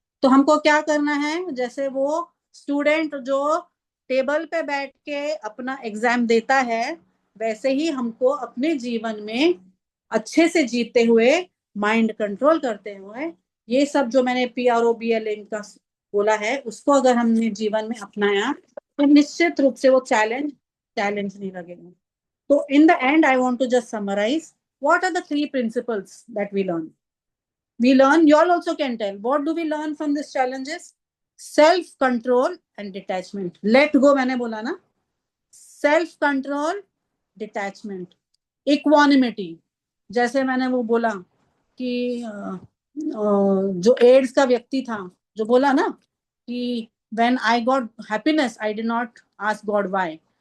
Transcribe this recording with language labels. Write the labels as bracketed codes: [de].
[hi] तो हमको क्या करना है, जैसे वो स्टूडेंट जो टेबल पे बैठ के अपना एग्जाम देता है, वैसे ही हमको अपने जीवन में अच्छे से जीते हुए, माइंड कंट्रोल करते हुए, ये सब जो मैंने PROBLM का बोला है उसको अगर हमने जीवन में अपनाया तो निश्चित रूप से वो चैलेंज नहीं लगेगा। [en] तो in the end, I want to just summarize what are the three principles that we learn. We learn, you all also can tell, what do we learn from these challenges? Self control and detachment. [hi] Let go मैंने बोला ना, self control, detachment, equanimity. जैसे मैंने वो बोला कि जो ads का व्यक्ति था जो बोला ना कि when I got happiness I did not ask God why.